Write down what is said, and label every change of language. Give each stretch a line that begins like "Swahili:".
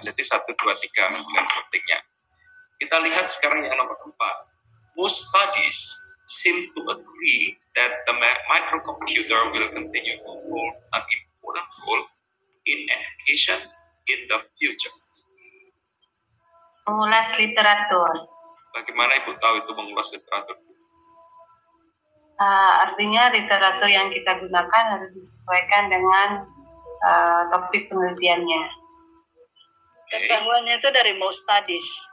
Indonesian: Jadi 1, 2, 3 menunjukkan pentingnya. Kita lihat sekarang yang nomor 4.
English: Most studies seem to agree that the microcomputer will continue to hold an important role in education in the future.
Indonesian: Mengulas literatur. Bagaimana Ibu tahu itu mengulas literatur? Artinya literatur yang kita gunakan harus disesuaikan dengan topik penelitiannya. Ketahuannya itu dari most studies.